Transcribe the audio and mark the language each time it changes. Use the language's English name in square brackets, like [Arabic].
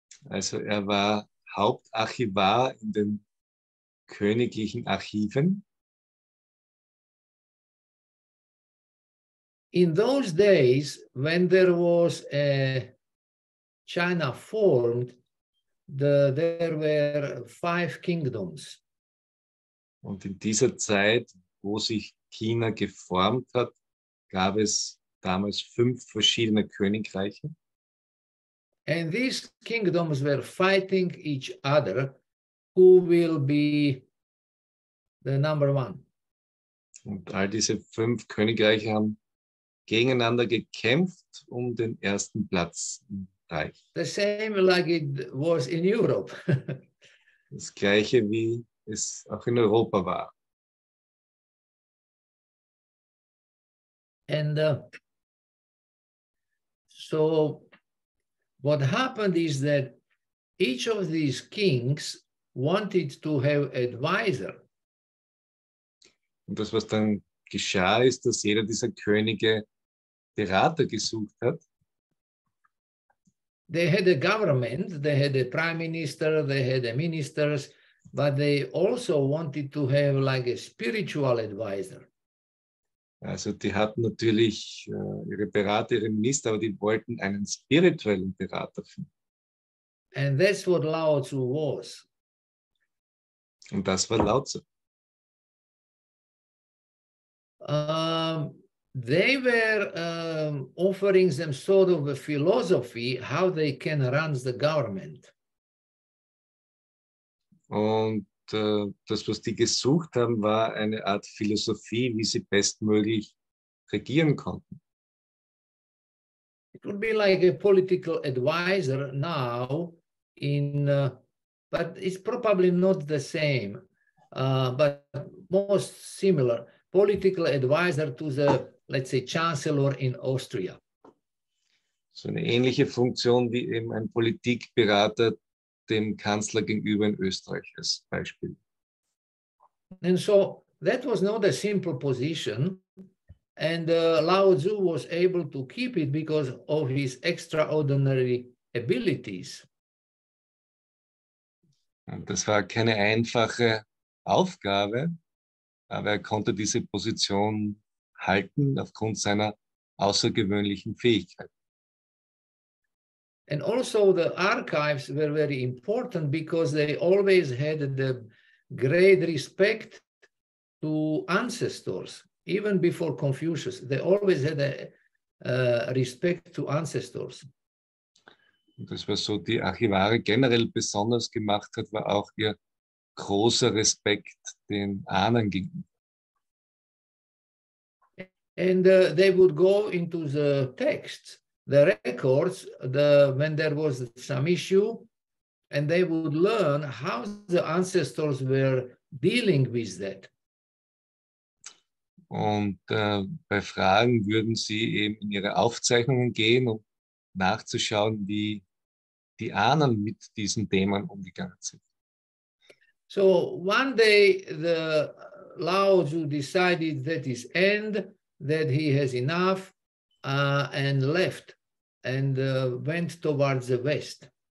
[German] Also war Hauptarchivar in den königlichen Archiven. [English] In those days, when there was China formed, there were 5 kingdoms. [German] Und in dieser Zeit, wo sich China geformt hat, gab es damals 5 verschiedene Königreiche. [English] And these kingdoms were fighting each other, who will be the number 1. [German] Und all diese 5 Königreiche haben gegeneinander gekämpft um den ersten Platz im Reich. [English] The same like it was in Europe. [German] Das Gleiche, wie es auch in Europa war. [English] And so what happened is that each of these kings wanted to have advisor. [German] Und das, was dann geschah, ist, dass jeder dieser Könige Berater gesucht hat. [English] They had a government, they had a prime minister, they had a ministers, but they also wanted to have like a spiritual advisor. [German] Also die hatten natürlich ihre Berater, ihre Minister, aber die wollten einen spirituellen Berater finden. [English] And that's what Lao Tzu was. [German] Und das war Lao Tzu. [English] They were offering some sort of a philosophy how they can run the government. [German] Und das, was die gesucht haben, war eine Art Philosophie, wie sie bestmöglich regieren konnten. [English] It would be like a political advisor now, but it's probably not the same, but most similar. Political advisor to the, let's say, chancellor in Austria. [German] So eine ähnliche Funktion wie eben ein Politikberater dem Kanzler gegenüber in Österreich als Beispiel. [English] And so that was not a simple position, and Lao Tzu was able to keep it because of his extraordinary abilities. [German] Und das war keine einfache Aufgabe, aber er konnte diese Position halten aufgrund seiner außergewöhnlichen Fähigkeit. [English] And also the archives were very important because they always had the great respect to ancestors. Even before Confucius, they always had a respect to ancestors. [German] Und das war so, die Archivare generell besonders gemacht hat, war auch ihr großer Respekt den Ahnen gegenüber. [English] And they would go into the texts, the records, when there was some issue, and they would learn how the ancestors were dealing with that. [German] Und bei Fragen würden sie eben in ihre Aufzeichnungen gehen, um nachzuschauen, wie die Ahnen mit diesen Themen umgegangen sind. [English] So one day, the Lao Tzu decided that his end, that he has enough and left and went towards the west.